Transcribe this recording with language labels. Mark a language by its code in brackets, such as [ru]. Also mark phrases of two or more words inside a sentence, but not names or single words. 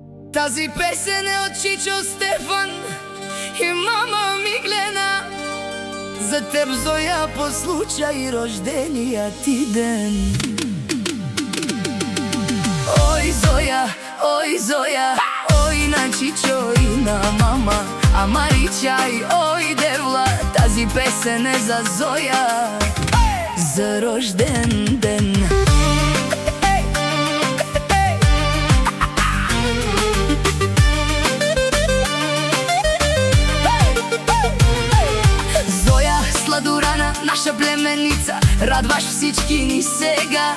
[bg] Тази песен е от Чичо Стефан и мама Миглена. За теб, Зоя, по случай рождения ти ден. Ой, Зоя, ой, Зоя, ой на Чичо и на мама. [rom] Амари чай, ой, девла, [bg] тази песен е за Зоя, за рожден ден. Сладурана, наша племеница, радваш всички ни сега.